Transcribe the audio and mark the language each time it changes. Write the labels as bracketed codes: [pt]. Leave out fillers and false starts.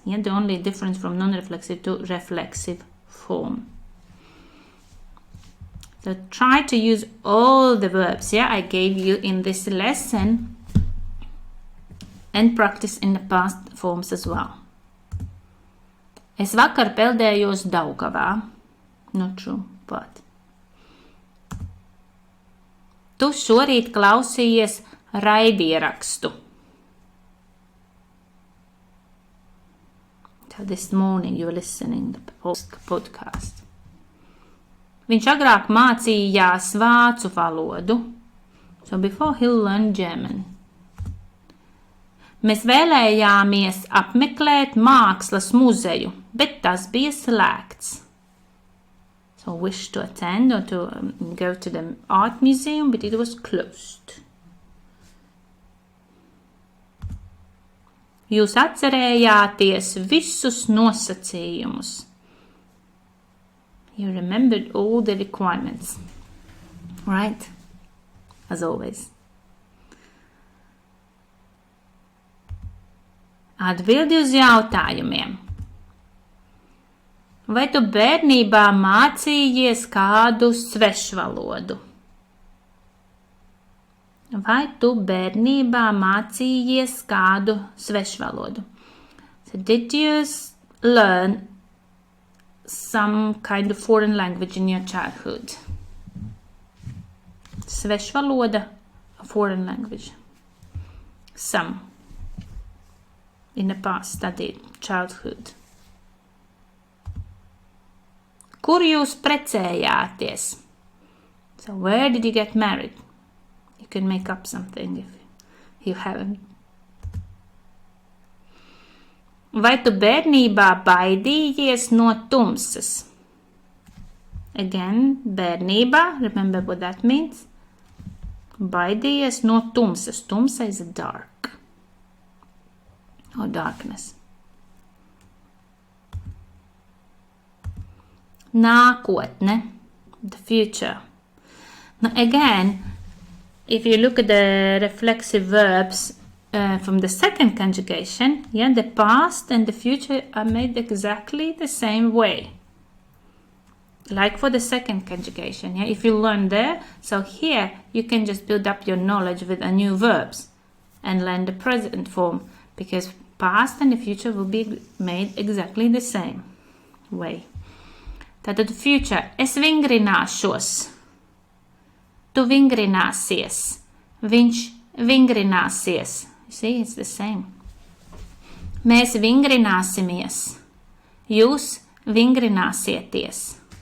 [en] Yeah, the only difference from non-reflexive to reflexive form. So try to use all the verbs I gave you in this lesson and practice in the past forms as well. [lv] Es vakar peldējos Daugavā. [en] Not true, but. [lv] Tu šorīt klausījies raidierakstu. [en] So this morning you were listening to the podcast. [lv] Viņš agrāk mācījās vācu valodu. [en] So before he learned German. [lv] Mēs vēlējāmies apmeklēt mākslas muzeju, bet tas bija slēgts. [en] So wished to attend or to go to the art museum, but it was closed. [lv] Jūs atcerējāties visus nosacījumus. [en] You remembered all the requirements. Right? As always. [lv] Atbildi uz jautājumiem. Vai tu bērnībā mācījies kādu svešvalodu? Vai tu bērnībā mācījies kādu svešvalodu? [en] So did you learn some kind of foreign language in your childhood? Svešvaloda, a foreign language. Some. In the past studied childhood. [lv] Kur jūs precējāties? [en] So where did you get married? You can make up something if you haven't. [lv] Vai tu bērnībā baidījies no tumsas? [en] Again, bērnībā, remember what that means? [lv] Baidījies no tumsas. [en] Tumsa is dark. Or darkness. Nākotne, the future. Now again, if you look at the reflexive verbs from the second conjugation, the past and the future are made exactly the same way. Like for the second conjugation, if you learn there, so here you can just build up your knowledge with a new verbs and learn the present form, because past and the future will be made exactly the same way. [lv] Tātad future, es vingrināšos, tu vingrināsies, viņš vingrināsies. [en] You see, it's the same. [lv] Mēs vingrināsimies, jūs vingrināsieties.